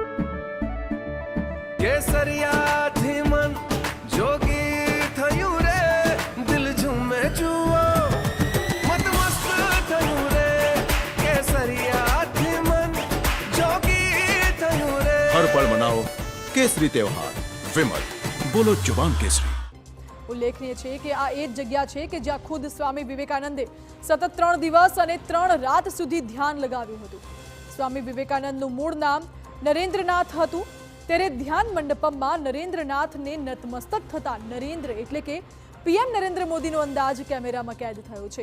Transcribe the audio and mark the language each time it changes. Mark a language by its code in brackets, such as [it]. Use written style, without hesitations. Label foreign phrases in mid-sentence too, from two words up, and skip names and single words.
[gu] કેસરિયાથી મન જોગી થયું રે, દિલ ઝૂમે જુઓ મતમસ્ત થયું રે, કેસરિયાથી મન જોગી થયું રે। [hi] हर पल मनाओ केसरी त्योहार। विमल, बोलो जुबान केसरी। [gu] ઉલ્લેખનીય છે કે આ એ જ જગ્યા છે કે જ્યાં ખુદ સ્વામી વિવેકાનંદે સતત 3 દિવસ અને 3 રાત સુધી ધ્યાન લગાવ્યું હતું। સ્વામી વિવેકાનંદનું મૂળ નામ નરેન્દ્રનાથ હતું, ત્યારે ધ્યાન મંડપમાં નરેન્દ્રનાથને નતમસ્તક થતા નરેન્દ્ર એટલે કે પીએમ નરેન્દ્ર મોદીનો અંદાજ કેમેરામાં કેદ થયો છે।